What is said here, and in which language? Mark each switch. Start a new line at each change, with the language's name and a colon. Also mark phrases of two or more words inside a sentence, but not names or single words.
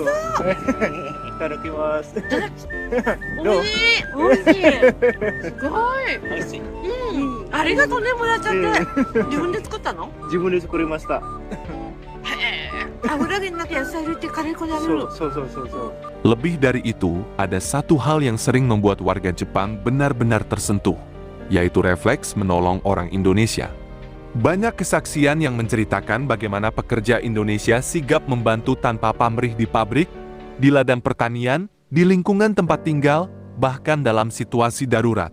Japanese: いただきます。美味しい。美味しい。すごい。美味しい。うん。ありがとうね、もらっちゃって。自分で作ったの？自分で作りました。油揚げの中野菜入れてカレー粉で揚げる。そう。
Indonesian: Lebih dari itu, ada satu hal yang sering membuat warga Jepang benar-benar tersentuh, yaitu refleks menolong orang Indonesia. Banyak kesaksian yang menceritakan bagaimana pekerja Indonesia sigap membantu tanpa pamrih di pabrik, di ladang pertanian, di lingkungan tempat tinggal, bahkan dalam situasi darurat.